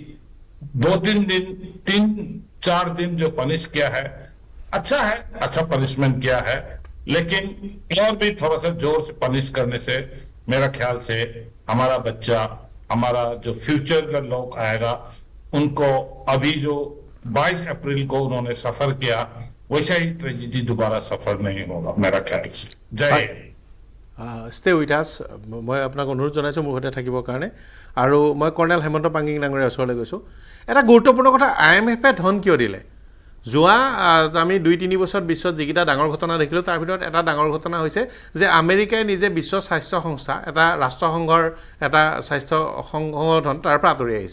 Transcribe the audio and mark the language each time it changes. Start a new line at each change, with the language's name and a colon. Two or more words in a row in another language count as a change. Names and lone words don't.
Hindi: 3-4 दिन जो पनिश किया है, अच्छा पनिशमेंट किया है, लेकिन और भी थोड़ा सा जोर से पनिश करने से मेरा ख्याल से हमारा बच्चा, हमारा जो फ्यूचर का लोग आएगा, उनको अभी जो 22 अप्रैल को उन्होंने सफर किया वैसा ही ट्रेजिडी दोबारा सफर नहीं होगा मेरा ख्याल से। जय
English: Stay with us.
Assamese: মই আপোনাক অনুৰোধ জনাইছোঁ মোৰ সৈতে থাকিবৰ কাৰণে। আৰু মই কৰ্ণেল হেমন্ত পাংগিং ডাঙৰীয়াৰ ওচৰলৈ গৈছোঁ। এটা গুৰুত্বপূৰ্ণ কথা, IMF ধন কিয় দিলে? যোৱা আমি 2-3 বছৰত বিশ্বত যিকেইটা ডাঙৰ ঘটনা দেখিলোঁ তাৰ ভিতৰত এটা ডাঙৰ ঘটনা হৈছে যে আমেৰিকাই নিজে বিশ্ব স্বাস্থ্য সংস্থা, এটা ৰাষ্ট্ৰসংঘৰ এটা স্বাস্থ্য সংগঠন, তাৰ পৰা আঁতৰি আহিছে।